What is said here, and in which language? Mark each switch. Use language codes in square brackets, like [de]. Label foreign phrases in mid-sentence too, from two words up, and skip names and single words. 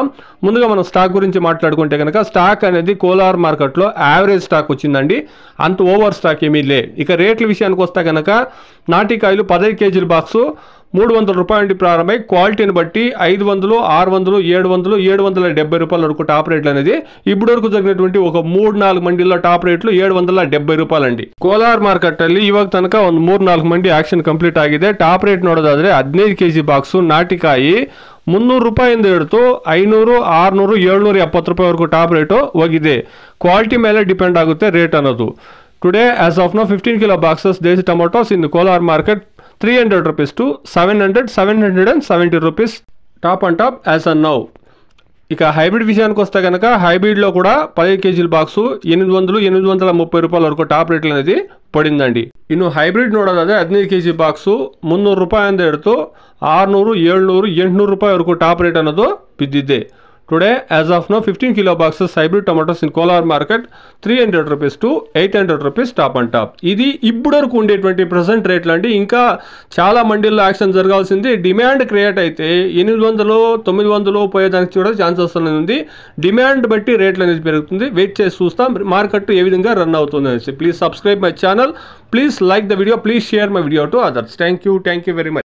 [te] ముందుగా మనం స్టాక్ గురించి మాట్లాడుకుంటే కనుక స్టాక్ అనేది కోలార్ మార్కెట్లో [en] average stock [te] వచ్చిందండి. అంత [en] over stock [te] ఏమీ లే. ఇక రేట్ల విషయానికి వస్తే కనుక నాటికాయలు 15 కేజీల బాక్సు 300 రూపాయల నుండి ప్రారంభమై క్వాలిటీని బట్టి 500, 600, 700, 770 రూపాయల వరకు టాప్ రేట్లు అనేది ఇప్పటి వరకు జరిగినటువంటి ఒక 3-4 మండీల్లో టాప్ ರೇట్లు 770 ರೂಪಾಯಿ. [kn] ಕೋಲಾರ್ ಮಾರ್ಕೆಟ್ ಅಲ್ಲಿ ಇವಾಗ ತನಕ ಒಂದು 3-4 ಮಂಡಿ [en] auction complete [kn] ಆಗಿದೆ. [en] top rate [kn] ನೋಡೋದಾದ್ರೆ 15 ಕೆಜಿ ಬಾಕ್ಸು ನಾಟಿಕಾಯಿ 300 ರೂಪಾಯಿಂದ ಹಿಡಿದು 500, 600, 770 ರೂಪಾಯಿ ವರೆಗೂ [en] top rate [kn] ಹೋಗಿದೆ. ಕ್ವಾಲಿಟಿ ಮೇಲೆ ಡಿಪೆಂಡ್ ಆಗುತ್ತೆ ರೇಟ್ ಅನ್ನೋದು. [en] today as of now 15 kilo boxes desi tomatoes in Kolar market 300 rupees to 700, 770 rupees top and top as on now. [te] ఇక హైబ్రిడ్ విషయానికి వస్తే కనుక హైబ్రిడ్లో కూడా 15 కేజీల బాక్సు 800, 830 ರೂಪಾಯಿ వరకు [en] top rate [te] అనేది పడిందండి. [kn] ಇನ್ನು ಹೈಬ್ರಿಡ್ ನೋಡೋದಾದ್ರೆ 15 ಕೆಜಿ ಬಾಕ್ಸು 300 ರೂಪಾಯಿಂದ ಹಿಡಿದು 600, 700, 800 ರೂಪಾಯಿ ವರೆಗೂ [en] top rate [kn] ಅನ್ನೋದು ಬಿದ್ದಿದೆ. [en] Today, as of now, 15 kilo boxes hybrid tomatoes in Kolar market 300 rupees to 800 rupees top and top. [te] ఇది ఇప్పుడు వరకు ఉండేటువంటి ప్రెసెంట్ రేట్లు అండి. ఇంకా చాలా మండీల్లో యాక్షన్ జరగాల్సింది. [en] demand create [te] అయితే 800, 900 పోయేదానికి కూడా ఛాన్సెస్ ఉంది. డిమాండ్ బట్టి రేట్లు అనేది పెరుగుతుంది. వెయిట్ చేసి చూస్తాం మార్కెట్ ఏ విధంగా రన్ అవుతుంది అనేసి. [en] please subscribe my channel, please like the video, please share my video to others. thank you very much.